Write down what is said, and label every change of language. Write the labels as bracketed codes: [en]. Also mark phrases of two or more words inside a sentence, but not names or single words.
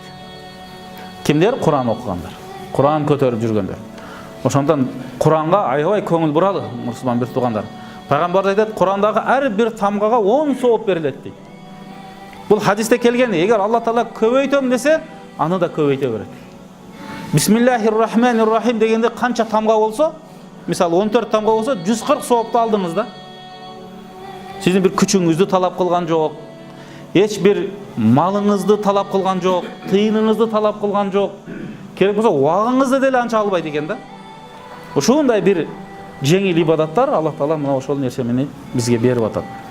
[ky] Кимдер? Куран окугандар, Куран көтөрүп жүргөндөр. Ошондон Куранга аябай көңүл буралы мусулман бир туугандар. Пайгамбар айтат, Курандагы ар бир тамгага 10 сооп берилет дейт. Бул хадисте келген, эгер Алла Таала көбөйтөм десе, аны да көбөйтө берет. Бисмиллахир-рахманир-рахим дегенде канча тамга болсо, мисалы 14 тамга болсо, 140 соопту алдыңыз да. Сиздин бир күчүңүздү талап кылган жок, эч бир малыңызды талап кылган жок, тыйыныңызды талап кылган жок. Керек болсо убагыңызды деле анча албайт экен да. Ошондой бир жеңил ибадаттар Алла Таала мына ошол нерсени бизге берип атат.